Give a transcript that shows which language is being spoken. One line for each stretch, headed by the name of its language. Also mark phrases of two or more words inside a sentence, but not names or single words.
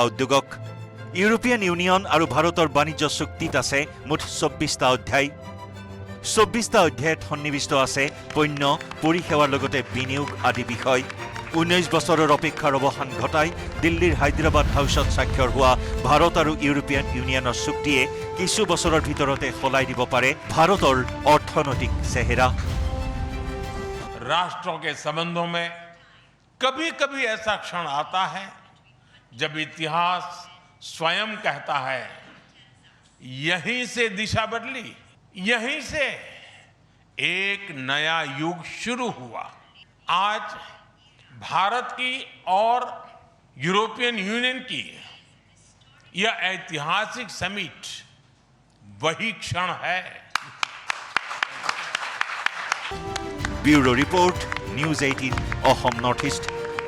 Assamese: উদ্যোগক ইউৰোপীয়ান ইউনিয়ন আৰু ভাৰতৰ বাণিজ্য চুক্তিত আছে মুঠ 24টা অধ্যায় 24টা অধ্যায়ত সন্নিৱিষ্ট আছে পণ্য পৰিষেৱাৰ লগতে বিনিয়োগ আদি বিষয় 19 বছৰৰ অপেক্ষাৰ অৱসান ঘটাই দিল্লীৰ হায়দৰাবাদ হাউচত স্বাক্ষৰ হোৱা ভাৰত আৰু ইউৰোপীয়ান ইউনিয়নৰ চুক্তিয়ে কিছু বছৰৰ ভিতৰতে সলাই দিব পাৰে ভাৰতৰ অৰ্থনৈতিক চেহেৰা
Hindi: राष्ट्रों के संबंधों में कभी-कभी ऐसा क्षण आता है जब इतिहास स्वयं कहता है यहीं से दिशा बदली यहीं से एक नया युग शुरू हुआ आज भारत की और यूरोपियन यूनियन की यह ऐतिहासिक समिट वही क्षण है
English: bureau report
Hindi: न्यूज 18
Assamese: অসম নৰ্থ ইষ্ট